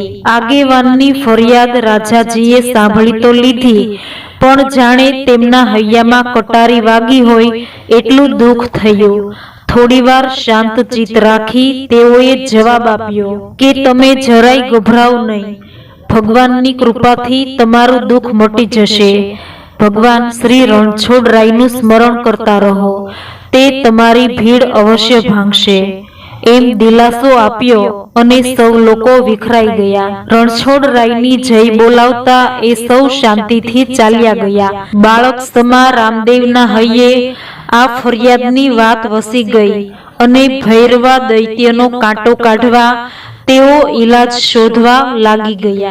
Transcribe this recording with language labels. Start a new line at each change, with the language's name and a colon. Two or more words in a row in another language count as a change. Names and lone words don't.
Gujarati: આગેવાનની ફરિયાદ રાજાજીએ સાંભળી તો લીધી, પણ જાણે તેમના હૈયામાં કટારી વાગી હોય એટલું દુઃખ થયું। થોડીવાર શાંત ચિત્ત રાખી તેઓએ જવાબ આપ્યો કે તમે જરાય ગભરાવ નહીં, ભગવાનની કૃપાથી તમારું દુઃખ મટી જશે। ભગવાન શ્રી રણછોડરાયનું સ્મરણ કરતા રહો, તે તમારી ભીડ અવશ્ય ભાંગશે। એમ દિલાસો આપ્યો અને સૌ લોકો વિખરાઈ ગયા। રણછોડરાયની જય બોલાવતા એ સૌ શાંતિથી ચાલ્યા ગયા। બાળક સમા રામદેવના હૈયે આ ફરિયાદની વાત વસી ગઈ અને ભૈરવા દૈત્યનો કાંટો કાઢવા તેઓ ઈલાજ શોધવા લાગી ગયા।